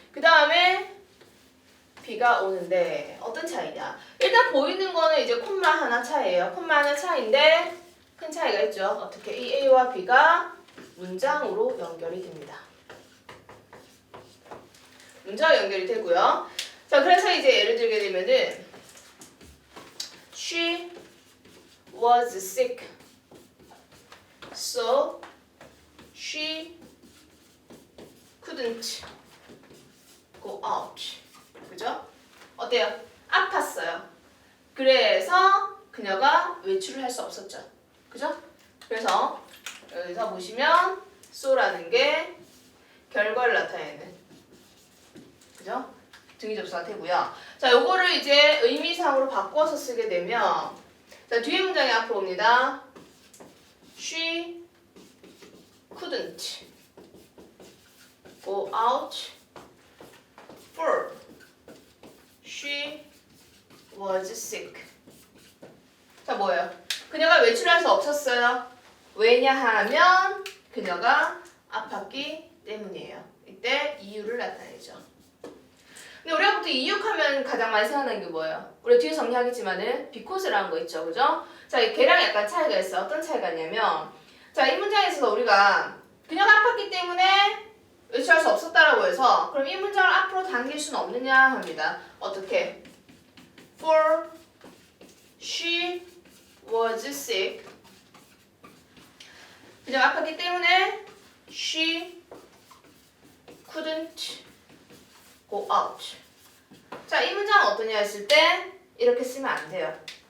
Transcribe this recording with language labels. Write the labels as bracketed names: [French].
[Korean] 그 다음에 B가 오는데 어떤 차이냐? 일단 보이는 거는 이제 콤마 하나 차이예요. 콤마 하나 차이인데 큰 차이가 있죠. 어떻게 이 A와 B가 문장으로 연결이 됩니다. 문장으로 연결이 되고요. 자, 그래서 이제 예를 들게 되면은 [English] She was sick, so she couldn't go out. [Korean] 그죠? 어때요? 아팠어요. 그래서 그녀가 외출을 할 수 없었죠. 그죠? 그래서 여기서 보시면 so라는 게 결과를 나타내는, 그죠? 등위 접수가 되고요. 자, 요거를 이제 의미상으로 바꿔서 쓰게 되면 자, 뒤에 문장이 앞으로 옵니다. [English] She couldn't go out for she was sick. [Korean] 자, 뭐예요? 그녀가 외출할 수 없었어요. 왜냐하면 그녀가 아팠기 때문이에요. 이때 이유를 나타내죠. 근데 우리가 보통 이유하면 가장 많이 생각나는 게 뭐예요? 우리 뒤에 정리하겠지만은 because라는 거 있죠, 그죠? 자, 걔랑 약간 차이가 있어요. 어떤 차이가 있냐면, 자, 이 문장에서 우리가 그녀가 아팠기 때문에 외출할 수 없었다라고 해서 그럼 이 문장을 앞으로 당길 수는 없느냐 합니다. 어떻게? [English] For she was sick. [Korean] 그녀가 아팠기 때문에 [English] she couldn't go out. [Korean] 자, 이 문장은 어떠냐 했을 때 이렇게 쓰면 안 돼요.